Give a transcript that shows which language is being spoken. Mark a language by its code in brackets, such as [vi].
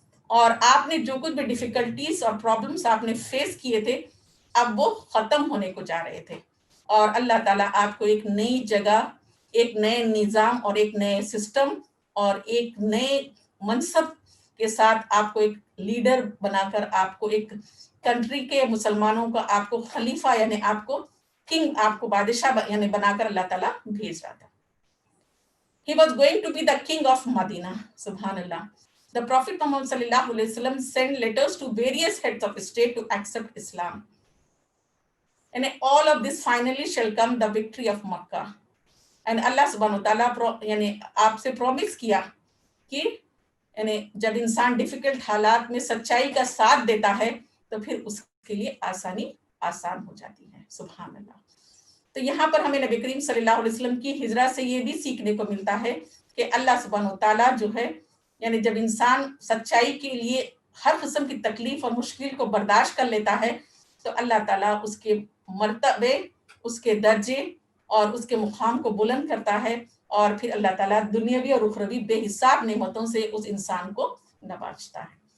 [ur] اور آپ نے جو کچھ بھی ڈیفیکلٹیز اور پرابلمس آپ نے فیس کیے تھے، اب وہ ختم ہونے کو جا رہے تھے، اور اللہ تعالیٰ آپ کو ایک نئی جگہ، ایک نئے نظام اور ایک نئے سسٹم اور ایک نئے منصب کے ساتھ آپ کو ایک لیڈر بنا کر، آپ کو ایک کنٹری کے مسلمانوں کا آپ کو خلیفہ یعنی آپ کو کنگ، آپ کو بادشاہ یعنی بنا کر اللہ تعالیٰ بھیج رہا تھا. [en] He was going to be the king of Medina. [ar] سبحان اللہ. [en] The Prophet Muhammad [ar] صلی اللہ علیہ وسلم [en] sent letters to various heads of state to accept Islam. And all of this finally shall come the victory of Makkah. [ur] And اللہ سبحانہ وتعالیٰ یعنی آپ سے promise کیا کہ یعنی جب انسان ڈیفیکلٹ حالات میں سچائی کا ساتھ دیتا ہے تو پھر اس کے لیے آسانی آسان ہو جاتی ہے. سبحان اللہ. تو یہاں پر ہمیں نبی کریم صلی اللہ علیہ وسلم کی ہجرت سے یہ بھی سیکھنے کو ملتا ہے کہ اللہ سبحانہ وتعالیٰ جو ہے یعنی جب انسان سچائی کے لیے ہر قسم کی تکلیف اور مشکل کو برداشت کر لیتا ہے تو اللہ تعالیٰ اس کے مرتبے، اس کے درجے اور اس کے مقام کو بلند کرتا ہے، اور پھر اللہ تعالیٰ دنیاوی اور اخروی بے حساب نعمتوں سے اس انسان کو نوازتا ہے.